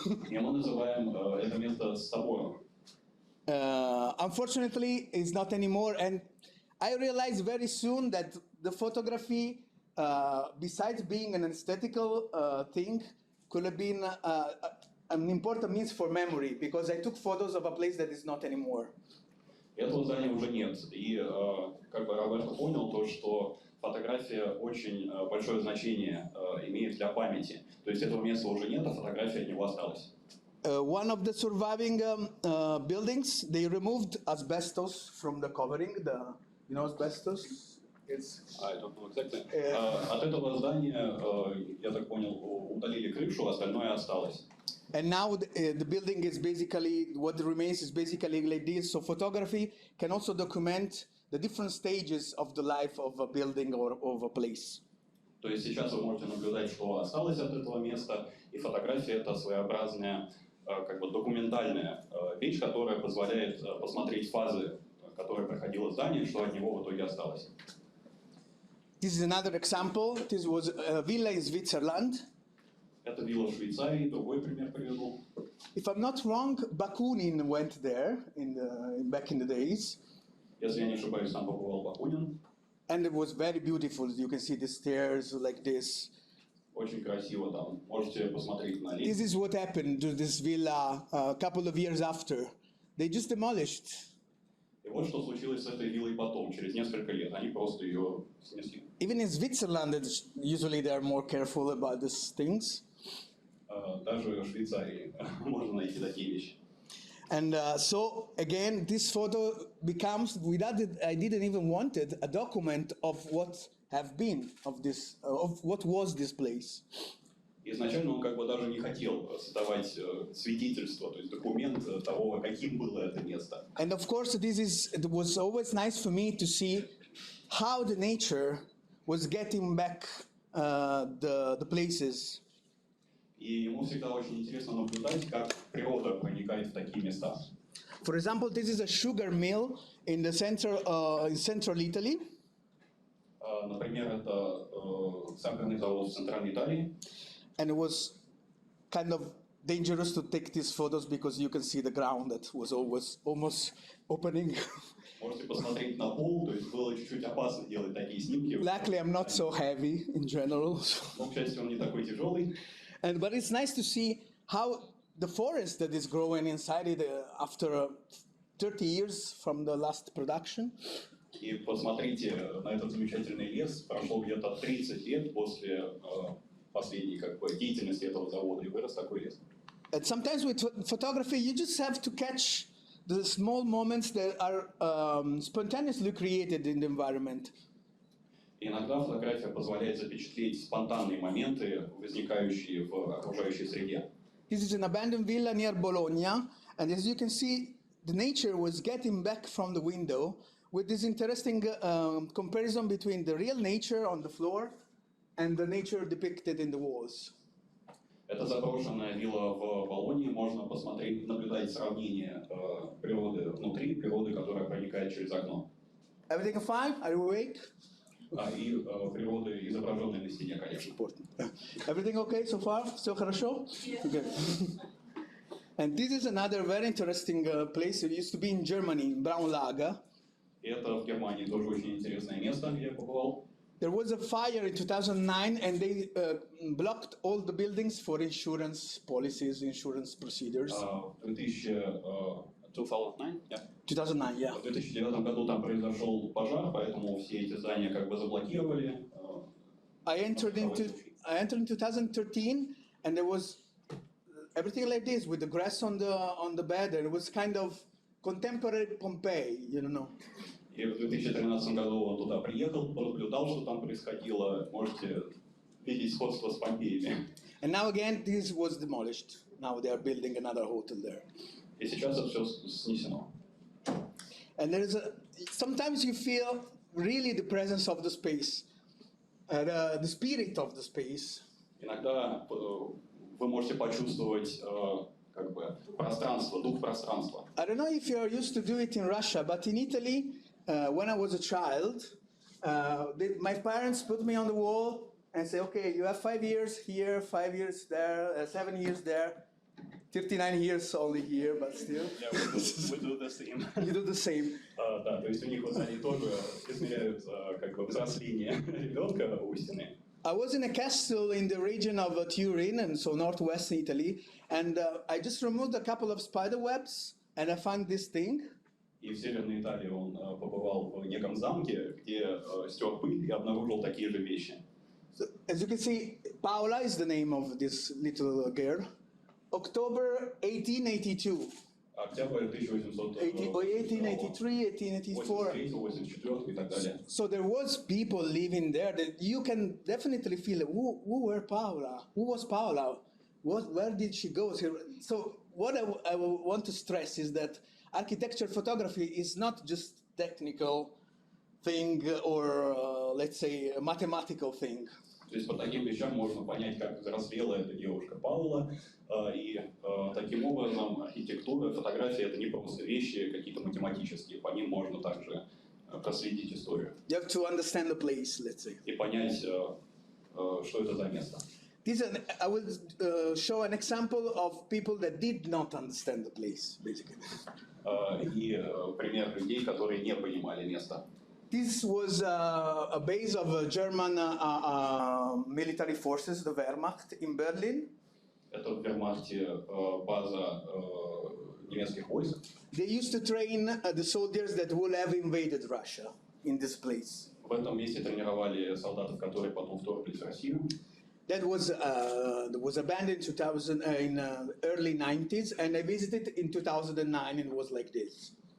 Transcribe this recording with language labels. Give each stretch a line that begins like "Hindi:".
Russian: И мы называем это место собором.
English: Unfortunately, it's not anymore. And I realized very soon that the photography, besides being an aesthetical thing, could have been an important means for memory, because I took photos of a place that is not anymore.
Russian: Этого здания уже нет. И Роберто понял то, что фотография очень большое значение имеет для памяти. То есть этого места уже нет, а фотография от него осталась.
English: One of the surviving buildings, they removed asbestos from the covering. You know asbestos? I don't know exactly.
Russian: От этого здания, я так понял, удалили крышу, остальное осталось.
English: And now the building is basically, what remains is basically like this. So photography can also document the different stages of the life of a building or of a place.
Russian: То есть сейчас вы можете наблюдать, что осталось от этого места, и фотография — это своеобразная, документальная вещь, которая позволяет посмотреть фазы, которые проходило здание, что от него в итоге осталось.
English: This is another example. This was a villa in Switzerland.
Russian: Это вилла в Швейцарии, другой пример приведу.
English: If I'm not wrong, Bakunin went there back in the days.
Russian: Если я не ошибаюсь, там побывал Бакунин.
English: And it was very beautiful. You can see the stairs like this.
Russian: Очень красиво там. Можете посмотреть на лестницу.
English: This is what happened to this villa a couple of years after. They just demolished.
Russian: И вот что случилось с этой виллой потом, через несколько лет. Они просто ее снесли.
English: Even in Switzerland, usually they are more careful about these things.
Russian: Даже в Швейцарии можно найти такие вещи.
English: And so again, this photo becomes, I didn't even want it, a document of what have been of what was this place.
Russian: Изначально он даже не хотел создавать свидетельство, то есть документ того, каким было это место.
English: And of course, it was always nice for me to see how the nature was getting back the places.
Russian: И ему всегда очень интересно наблюдать, как природа проникает в такие места.
English: For example, this is a sugar mill in the central Italy.
Russian: Например, это сахарный завод в центральной Италии.
English: And it was kind of dangerous to take these photos because you can see the ground that was always almost opening.
Russian: Можете посмотреть на пол, то есть было чуть-чуть опасно делать такие снимки.
English: Luckily, I'm not so heavy in general.
Russian: Но, к счастью, он не такой тяжелый.
English: But it's nice to see how the forest that is growing inside it after 30 years from the last production.
Russian: И посмотрите на этот замечательный лес. Прошло где-то 30 лет после последней деятельности этого завода, и вырос такой лес.
English: And sometimes with photography, you just have to catch the small moments that are spontaneously created in the environment.
Russian: Иногда фотография позволяет запечатлеть спонтанные моменты, возникающие в окружающей среде.
English: This is an abandoned villa near Bologna, and as you can see, the nature was getting back from the window with this interesting comparison between the real nature on the floor and the nature depicted in the walls.
Russian: Это заброшенная вилла в Болонии. Можно посмотреть, наблюдать сравнение природы внутри, природы, которая проникает через окно.
English: Everything fine? Are you awake?
Russian: И природы, изображенной на стене, конечно.
English: Everything okay so far?
Russian: Все хорошо?
English: Yes. Okay. And this is another very interesting place. It used to be in Germany, in Braunlager.
Russian: Это в Германии тоже очень интересное место, где я побывал.
English: There was a fire in 2009, and they blocked all the buildings for insurance policies, insurance procedures.
Russian: В 2009,
English: yeah. 2009, yeah.
Russian: В 2009 году там произошел пожар, поэтому все эти здания как бы заблокировали.
English: I entered in 2013, and there was everything like this with the grass on the bed, and it was kind of contemporary Pompeii, you know.
Russian: И в 2013 году он туда приехал, наблюдал, что там происходило. Можете видеть сходство с Помпеями.
English: And now again, this was demolished. Now they are building another hotel there.
Russian: И сейчас это все снесено.
English: And there is sometimes you feel really the presence of the space, the spirit of the space.
Russian: Иногда вы можете почувствовать как бы пространство, дух пространства.
English: I don't know if you are used to do it in Russia, but in Italy, when I was a child, my parents put me on the wall and say, okay, you have 5 years here, 5 years there, 7 years there, 39 years only here, but still. Yeah, we do the same. You do the same.
Russian: Да, то есть у них вот они тоже измеряют как бы взросление ребенка у стены.
English: I was in a castle in the region of Turin, and so northwest Italy, and I just removed a couple of spider webs, and I found this thing.
Russian: И в Северной Италии он побывал в неком замке, где стер пыль и обнаружил такие же вещи.
English: So, as you can see, Paola is the name of this little girl. October 1882.
Russian: Октябрь 1883, 1884. 1884 и так далее.
English: So there was people living there that you can definitely feel who were Paola? Who was Paola? Where did she go? So what I want to stress is that architecture photography is not just technical thing or let's say a mathematical thing.
Russian: То есть по таким вещам можно понять, как взрослела эта девушка Паула, и таким образом архитектура, фотография — это не просто вещи какие-то математические, по ним можно также проследить историю.
English: You have to understand the place, let's say.
Russian: И понять, что это за место.
English: I will show an example of people that did not understand the place, basically.
Russian: И пример людей, которые не понимали место.
English: This was a base of German military forces, the Wehrmacht, in Berlin.
Russian: Это в Вермахте база немецких войск.
English: They used to train the soldiers that would have invaded Russia in this place.
Russian: В этом месте тренировали солдатов, которые потом вторглись в Россию.
English: That was abandoned in early 90s, and I visited in 2009, and it was like this.